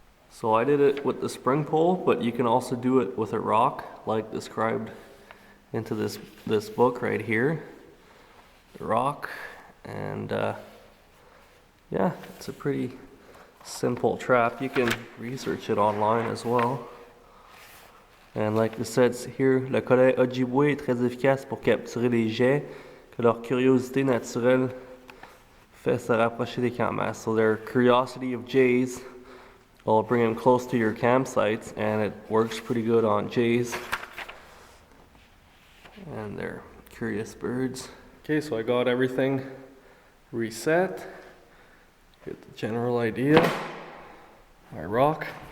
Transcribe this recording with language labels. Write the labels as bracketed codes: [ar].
[en] So I did it with the spring pole, but you can also do it with a rock, like described into this book right here. The rock, and yeah, it's a pretty simple trap. You can research it online as well. And like it says here, [fr] le collet Ojibway est très efficace pour capturer les jets que leur curiosité naturelle fait se rapprocher des campements. [en] So their curiosity of jays will bring them close to your campsites, and it works pretty good on jays. And they're curious birds. Okay, so I got everything reset. Get the general idea. My rock.